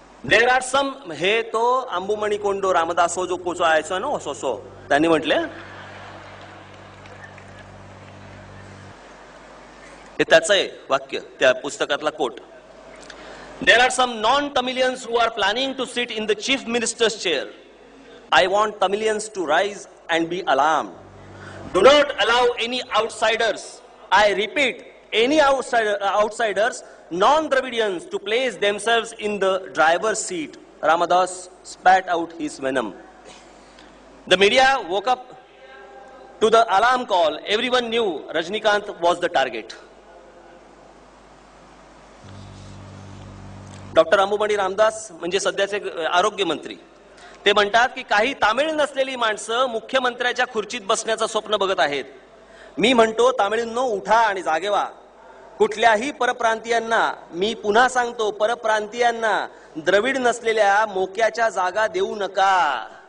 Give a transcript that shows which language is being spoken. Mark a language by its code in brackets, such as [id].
[en] there are some, [mr] हे तो अंबुमणी कोंडो रामदासो जो कोचो आयचो ना सो त्यांनी म्हटले, हे त्याचं आहे वाक्य, त्या पुस्तकातला coat. [en] There are some non-Tamilians who are planning to sit in the chief minister's chair. I want Tamilians to rise and be alarmed. Do not allow any outsiders, I repeat, any outsiders, non-Dravidians, to place themselves in the driver's seat. Ramadas spat out his venom. The media woke up to the alarm call. Everyone knew Rajnikant was the target. [mr] Doctor अंबुमणी Ramdas म्हणजे सध्याचे आरोग्य मंत्री, ते म्हणतात की काही तामिळ नसलेली माणसं मुख्यमंत्र्याच्या खुर्चीत बसण्याचं स्वप्न बघत आहेत. मी म्हणतो, तामिळींनो, उठा आणि जागे व्हा. कुठल्याही परप्रांतीयांना, मी पुन्हा सांगतो, परप्रांतीयांना द्रविड नसलेल्या मोक्याच्या जागा देऊ नका.